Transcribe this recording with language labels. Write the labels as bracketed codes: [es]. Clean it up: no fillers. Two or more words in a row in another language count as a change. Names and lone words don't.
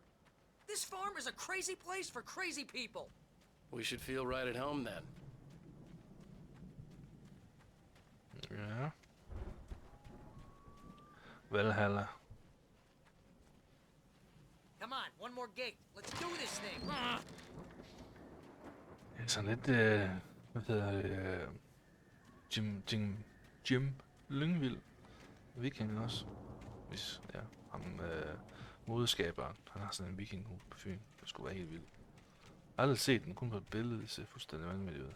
[en] This farm is a crazy place for crazy people. We should feel right at home then. Ja. Valhalla. Come on, one more gate. Let's do this thing. [da] Det er sådan lidt, hvad hedder det, Jim Lyngvild. Viking også. Hvis, ja, ham, modeskaberen, han har sådan en vikinghue på Fyn. Det skulle være helt vildt. Jeg har aldrig set den, kun på et billede, det ser fuldstændig vanvittigt ud.